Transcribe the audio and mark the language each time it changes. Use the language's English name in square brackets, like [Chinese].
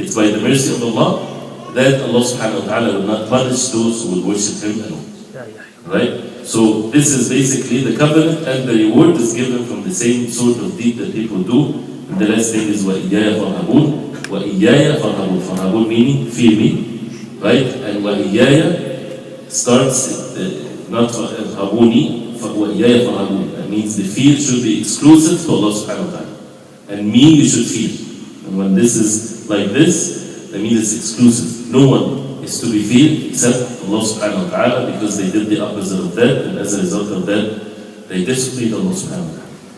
[English] It's by the mercy of Allah that Allah subhanahu wa ta'ala will not punish those who will worship Him alone. Right? So this is basically the covenant, and the reward is given from the same sort of deed that people do. And the last thing is [Arabic] وَإِيَّايَ فَارْهَبُونَ. وَإِيَّايَ فَارْهَبُونَ. فَارْهَبُونَ [English] meaning fear me, right? And [Arabic] وَإِيَّايَ [English] starts not [Arabic] فَارْهَبُونِ, وَإِيَّايَ فَارْهَبُونَ. [English] That means the fear should be exclusive to Allah subhanahu wa ta'ala. And me you should fear. And when this is like this, that means it's exclusive. No one is to be feared except Allah subhanahu wa ta'ala, because they did the opposite of that, and as a result of that, they disobeyed Allah subhanahu wa ta'ala.